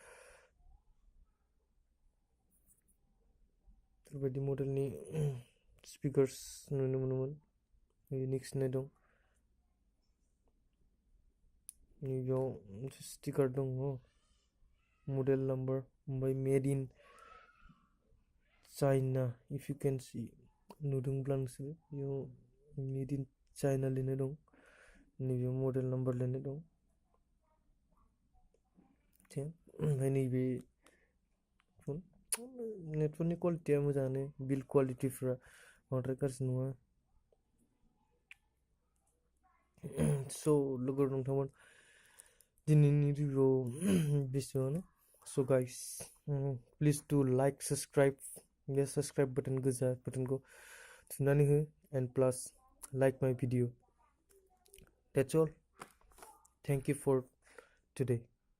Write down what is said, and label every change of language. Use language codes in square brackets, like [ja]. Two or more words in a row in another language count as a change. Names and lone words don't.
[brx] बेबायदि मडेलनि स्पिकार्स नुनो मोनोमोन नेक्स्ट होननाय दं नैबेयाव मोनसे स्टिकार दङ [en] model number [brx] ओमफ्राय [en] made in china if you can see [brx] नुदोंब्ला नोंसोरो बेयाव [en] made in china [brx] लिरनाय दं नैबेयाव [en] model number [brx] लिरनाय दं ओमफ्राय नैबे फन नेटफोरनि क्वालिटिया मोजाङानो बिल्ड क्वालिटिफ्रा बांद्राय गाज्रि नङा स' लोगो नोंथांमोन दिनैनि रिभिउआव बेसेबांनो स' [en] guys please do like subscribe [brx] बे [en] subscribe button [brx] गोजा बाटनखौ [en] and plus like my video. That's all. Thank you for today.